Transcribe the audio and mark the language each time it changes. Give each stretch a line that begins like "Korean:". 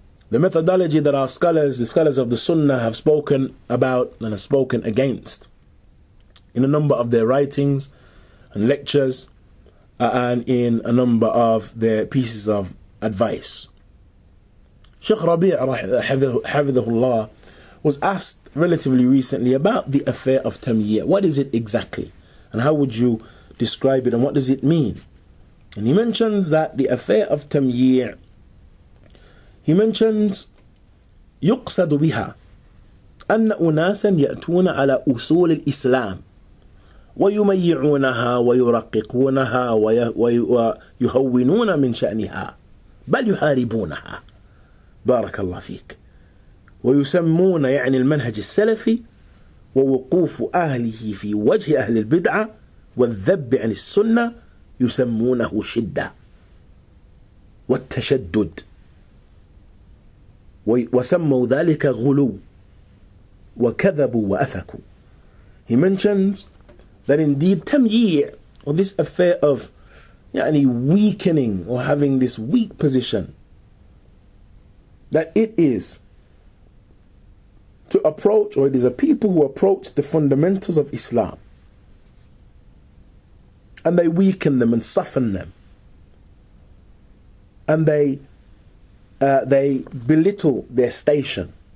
English: The methodology that our scholars, the scholars of the Sunnah, have spoken about and have spoken against in a number of their writings and lectures and in a number of their pieces of advice. Shaykh Rabi' Hafidhahullah was asked relatively recently about the affair of tamyi'. What is it exactly? And how would you describe it, and what does it mean? And he mentions that the affair of tamyi', he mentions
Arabic: يقصد بها أن أناسا يأتون على أصول الإسلام ويميعونها ويرققونها ويهونون من شأنها بل يحاربونها بارك الله فيك ويسمون يعني المنهج السلفي ووقوف أهله في وجه أهل البدعة والذب عن السنة يسمونه شدة والتشدد وسموا ذلك غلو وكذبوا وأفكوا.
English: He mentions that indeed tamyi', or this affair of weakening or having this weak position, that it is to approach, or it is a people who approach the fundamentals of Islam and they weaken them and soften them, and they belittle their station.